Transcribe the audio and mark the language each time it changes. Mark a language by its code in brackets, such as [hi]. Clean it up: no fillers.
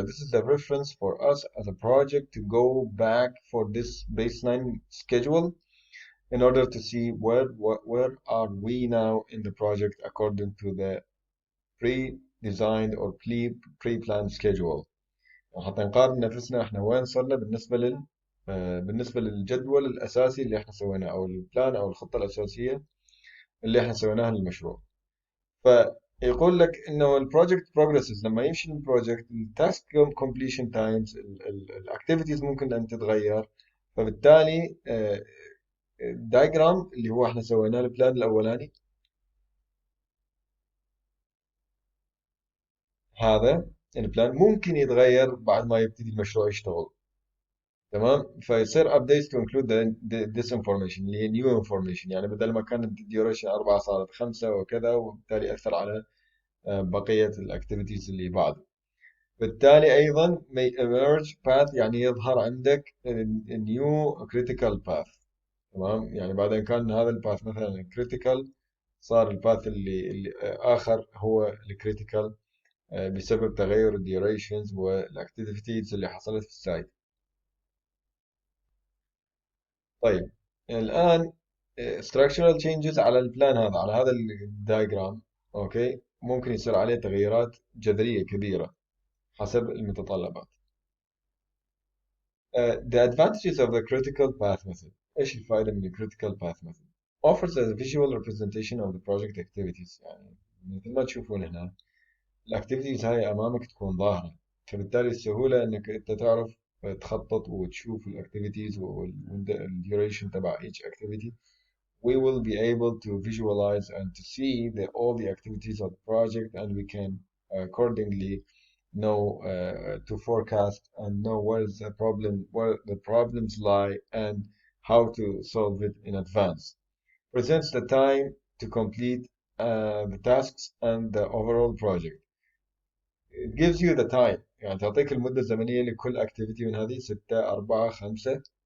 [en] This is the reference for us as a project to go back for this baseline schedule in order to see where are we now in the project according to the pre-designed or pre-planned schedule. [ar] حتى نقارن نفسنا احنا وين صرنا بالنسبة للجدول الأساسي اللي احنا سويناه أو البلان أو الخطة الأساسية اللي احنا سويناها للمشروع. فيقول لك إنه البروجكت progresses. لما يمشي البروجكت التاسك completion times الاكتيفيتيز ممكن أن تتغير، فبالتالي الدايجرام اللي هو احنا سويناه البلان الأولاني هذا البلان ممكن يتغير بعد ما يبتدي المشروع يشتغل. تمام، فيصير [en] updates to include this information [ar] اللي هي [en] new information. [ar] يعني بدل ما كانت duration 4 صارت 5 وكذا، وبالتالي أثر على بقية الاكتيفيتيز اللي بعده. بالتالي أيضا [en] may emerge path، [ar] يعني يظهر عندك [en] new critical path. [ar] تمام، يعني بعدين كان هذا الباث مثلا critical، صار الباث اللي آخر هو الكريتيكال بسبب تغير الديوريشنز والاكتيفيتيز اللي حصلت في السايت. طيب الآن [en] structural changes [ar] على البلان هذا، على هذا الدايجرام، اوكي، ممكن يصير عليه تغييرات جذرية كبيرة حسب المتطلبات. [en] The advantages of the critical path method. [ar] ايش الفائدة من [en] critical path method؟ offers a visual representation of the project activities. [ar] يعني مثل ما تشوفون هنا الاكتيفيتيز هاي امامك تكون ظاهرة، فبالتالي السهولة انك انت تعرف تخطط وتشوف الاكتيفيتيز والديوريشن تبع [en] each activity. We will be able to visualize and to see all the activities of the project, and we can accordingly know to forecast and know where the problems lie, and how to solve it in advance. Presents the time to complete the tasks and the overall project. It gives you the time، [ar] يعني تعطيك المدة الزمنية لكل activity من هذه 6 4 5.